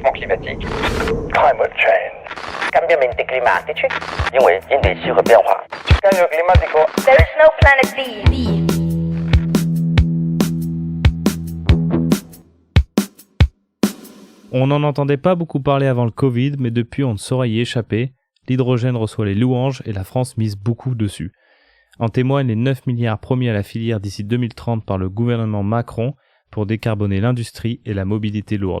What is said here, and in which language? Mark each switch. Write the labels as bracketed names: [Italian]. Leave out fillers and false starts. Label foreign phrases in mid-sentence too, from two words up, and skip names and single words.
[French] climatique. [English] Climate change. [Italian] Cambiamenti climatici. [Chinese] 因为应对气候变化。 [Spanish] Cambio climatico. [English] There's no planet B. [French] On n'en entendait pas beaucoup parler avant le Covid, mais depuis on ne saurait y échapper. L'hydrogène reçoit les louanges et la France mise beaucoup dessus. En témoignent les 9 milliards promis à la filière d'ici 2030 par le gouvernement Macron pour décarboner l'industrie et la mobilité lourde.